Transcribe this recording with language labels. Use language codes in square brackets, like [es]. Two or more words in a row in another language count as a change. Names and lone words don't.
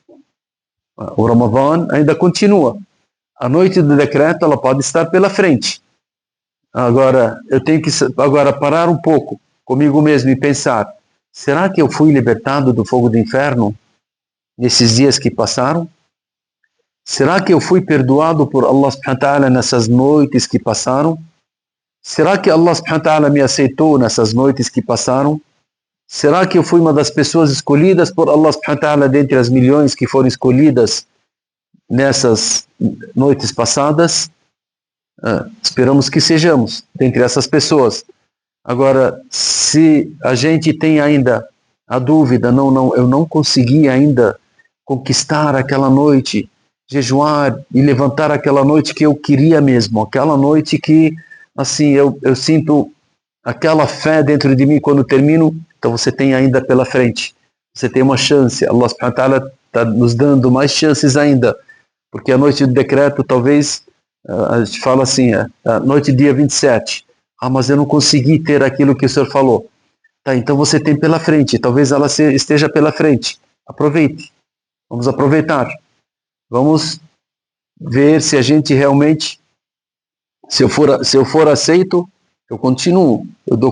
[pt] O Ramadã ainda continua. A noite do decreto ela pode estar pela frente. Agora, eu tenho que parar um pouco comigo mesmo e pensar, será que eu fui libertado do fogo do inferno nesses dias que passaram? Será que eu fui perdoado por [ar] الله سبحانه وتعالى [pt] nessas noites que passaram? Será que [ar] الله سبحانه وتعالى [pt] me aceitou nessas noites que passaram? Será que eu fui uma das pessoas escolhidas por [ar] الله سبحانه وتعالى [pt] dentre as milhões que foram escolhidas nessas noites passadas? Esperamos que sejamos dentre essas pessoas. Agora, se a gente tem ainda a dúvida, eu não consegui ainda conquistar aquela noite, jejuar e levantar aquela noite que eu queria mesmo, aquela noite que, assim, eu sinto aquela fé dentro de mim quando termino. Então você tem ainda pela frente, você tem uma chance. [ar] الله سبحانه وتعالى [pt] está nos dando mais chances ainda, porque a noite do decreto, talvez, a gente fala assim, a noite dia 27, mas eu não consegui ter aquilo que o senhor falou. Tá, então você tem pela frente, talvez ela esteja pela frente. Aproveite, vamos aproveitar. Vamos ver se a gente realmente, se eu for aceito, eu continuo, eu dou continuidade.